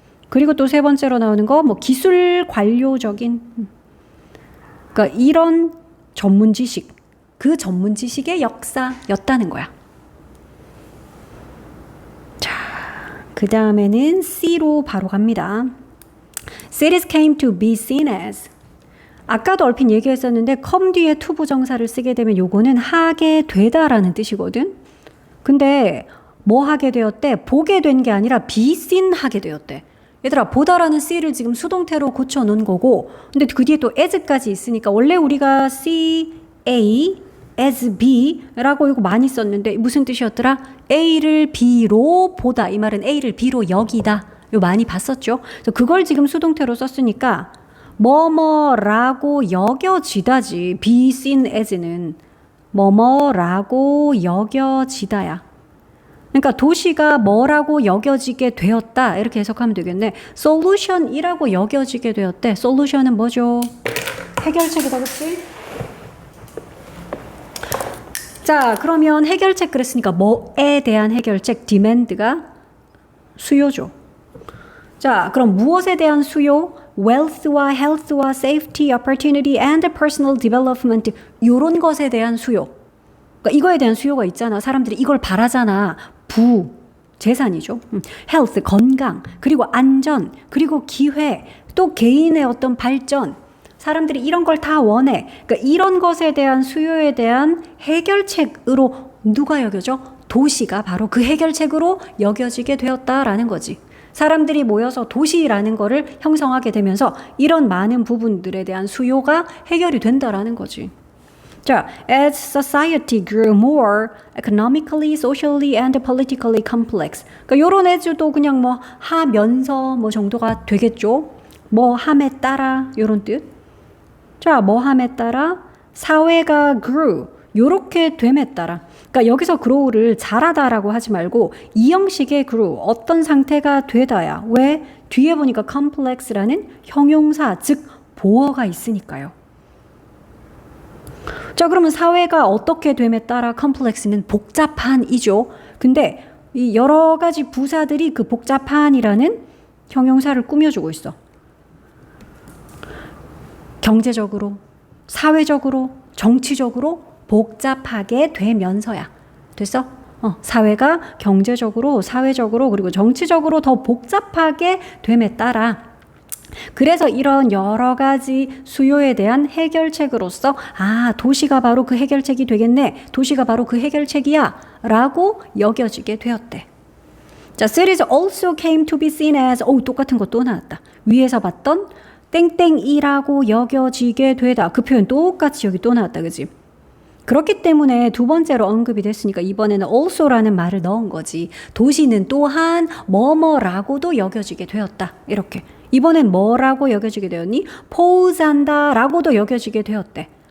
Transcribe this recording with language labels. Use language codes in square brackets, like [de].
[ko] 그리고 또 세 번째로 나오는 거 뭐 기술 관료적인, 그러니까 이런 전문 지식, 그 전문 지식의 역사였다는 거야. 자, 그 다음에는 C로 바로 갑니다. [en] Cities came to be seen as. [ko] 아까도 얼핏 얘기했었는데 come 뒤에 to 부정사를 쓰게 되면 요거는 하게 되다라는 뜻이거든. 근데 뭐 하게 되었대? 보게 된 게 아니라 be seen 하게 되었대. 얘들아, 보다라는 C를 지금 수동태로 고쳐놓은 거고, 근데 그 뒤에 또 as까지 있으니까 원래 우리가 C, A, as B라고 이거 많이 썼는데 무슨 뜻이었더라? A를 B로 보다. 이 말은 A를 B로 여기다. 이거 많이 봤었죠? 그래서 그걸 지금 수동태로 썼으니까 뭐뭐라고 여겨지다지. be seen as는. 뭐뭐라고 여겨지다야. 그러니까 도시가 뭐라고 여겨지게 되었다 이렇게 해석하면 되겠네. 솔루션이라고 여겨지게 되었대. 솔루션은 뭐죠? 해결책이다, 그치? 자, 그러면 해결책 그랬으니까 뭐에 대한 해결책? demand가 수요죠. 자, 그럼 무엇에 대한 수요? [en] wealth와 health와 safety, opportunity and personal development [ko] 이런 것에 대한 수요. 그러니까 이거에 대한 수요가 있잖아. 사람들이 이걸 바라잖아. 재산이죠. health, 건강, 그리고 안전, 그리고 기회, 또 개인의 어떤 발전. 사람들이 이런 걸 다 원해. 그러니까 이런 것에 대한 수요에 대한 해결책으로 누가 여겨져? 도시가 바로 그 해결책으로 여겨지게 되었다라는 거지. 사람들이 모여서 도시라는 거를 형성하게 되면서 이런 많은 부분들에 대한 수요가 해결이 된다라는 거지. [en] 자, as society grew more economically, socially, and politically complex. [ko] 그러니까 요런 애들도 그냥 뭐 하면서 뭐 정도가 되겠죠. 뭐 함에 따라 요런 뜻. 자, 뭐 함에 따라 사회가 grew 요렇게 됨에 따라. 그러니까 여기서 grow를 잘하다라고 하지 말고 이 형식의 grew 어떤 상태가 되다야. 왜? 뒤에 보니까 complex라는 형용사 즉 보어가 있으니까요. 자, 그러면 사회가 어떻게 됨에 따라 complex는 복잡한이죠. 근데 이 여러 가지 부사들이 그 복잡한이라는 형용사를 꾸며주고 있어. 경제적으로, 사회적으로, 정치적으로 복잡하게 되면서야. 됐어? 사회가 경제적으로, 사회적으로, 그리고 정치적으로 더 복잡하게 됨에 따라 그래서 이런 여러 가지 수요에 대한 해결책으로서 도시가 바로 그 해결책이 되겠네. 도시가 바로 그 해결책이야. 라고 여겨지게 되었대. [en] 자, cities also came to be seen as [ko] 똑같은 거 또 나왔다. 위에서 봤던 땡땡이라고 여겨지게 되다. 그 표현 똑같이 여기 또 나왔다. 그지? 그렇기 때문에 두 번째로 언급이 됐으니까 이번에는 also라는 말을 넣은 거지. 도시는 또한 뭐뭐라고도 여겨지게 되었다. 이렇게. 이번엔 뭐라고 여겨지게 되었니? pose한다 라고도 여겨지게 되었대.